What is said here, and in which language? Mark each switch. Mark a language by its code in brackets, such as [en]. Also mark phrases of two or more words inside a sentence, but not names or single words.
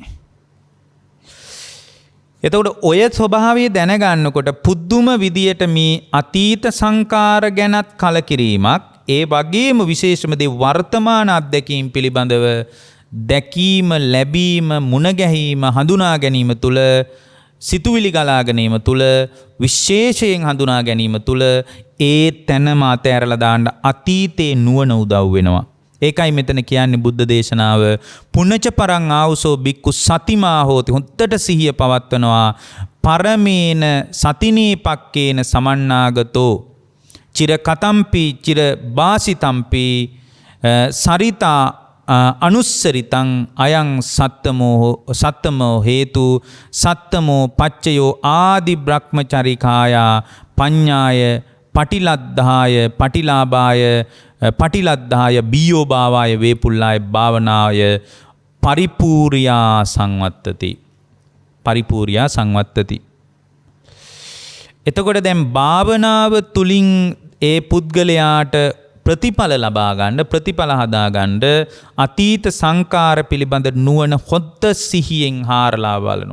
[si] එතකොට ඔය ස්වභාවය දැනගන්නකොට පුදුම විදියට මේ අතීත සංකාර ගැනත් කලකිරීමක්, ඒ වගේම විශේෂම දේ වර්තමාන අත්දැකීම් පිළිබඳව දැකීම, ලැබීම, මුණ ගැහිම, හඳුනා ගැනීම තුළ, සිතුවිලි ගලා ගැනීම තුළ, විශේෂයෙන් හඳුනා ගැනීම තුළ ඒ තැනම අතෑරලා දාන්න අතීතේ නුවණ උදව් වෙනවා. ඒකයි මෙතන කියන්නේ බුද්ධ දේශනාව [pi] පුනච පරං ආවුසෝ බික්කු සතිමා හෝති. [si] හොත්තට සිහිය පවත්වනවා. [pi] පරමේන සතිනේ පක්කේන සමන්නාගතෝ චිර කතම්පි චිර බාසිතම්පි සරිතා අනුස්සරිතං අයං සත්තමෝ හේතු සත්තමෝ පච්චයෝ ආදි බ්‍රහ්මචරිකායා පඤ්ඤාය පටිලද්ධාය පටිලාභාය පටිලද්ධාය බියෝ භාවාය වේපුල්ලාය භාවනාය පරිපූර්යා සංවත්තති. පරිපූර්යා සංවත්තති. [si] එතකොට දැන් භාවනාව තුලින් ඒ පුද්ගලයාට ප්‍රතිඵල ලබා ගන්න, ප්‍රතිඵල හදා ගන්න අතීත සංකාර පිළිබඳ නුවණ හොද්ද සිහියෙන් හාරලා බලනවා.